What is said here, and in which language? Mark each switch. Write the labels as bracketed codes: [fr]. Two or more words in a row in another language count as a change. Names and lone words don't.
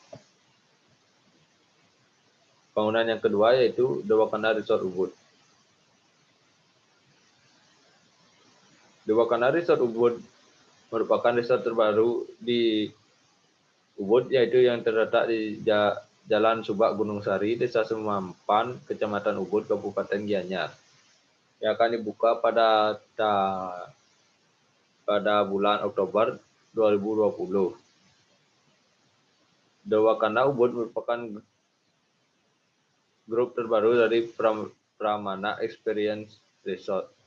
[id] Bangunan yang kedua yaitu The Wakanda Resort Ubud. The Wakanda Resort Ubud merupakan resort terbaru di Ubud yaitu yang terletak di Jalan Subak Gunung Sari, Desa Semampan, Kecamatan Ubud, Kabupaten Gianyar. Yang akan dibuka pada bulan Oktober 2020. The Wakanda Ubud merupakan grup terbaru dari Pramana Experience Resort.